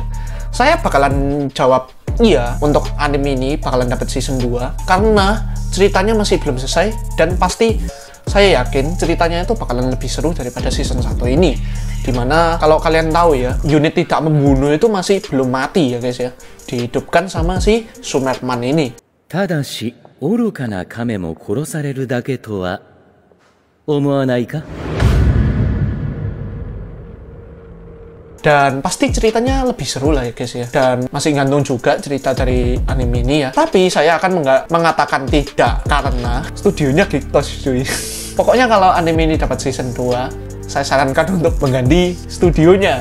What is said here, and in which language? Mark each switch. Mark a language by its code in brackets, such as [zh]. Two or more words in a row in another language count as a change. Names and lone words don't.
[id] Saya bakalan jawab iya untuk anime ini bakalan dapat season 2 karena ceritanya masih belum selesai dan pasti saya yakin ceritanya itu bakalan lebih seru daripada season 1 ini. Dimana kalau kalian tahu ya, unit tidak membunuh itu masih belum mati ya guys ya. Dihidupkan sama si Sumerman ini. [ja] Tadashi, 愚かな亀も殺されるだけとは思わないか? [id] Dan pasti ceritanya lebih seru lah ya guys ya. Dan masih gantung juga cerita dari anime ini ya. Tapi saya akan mengatakan tidak karena studionya Geektoys cuy. Pokoknya kalau anime ini dapat season 2, saya sarankan untuk mengganti studionya.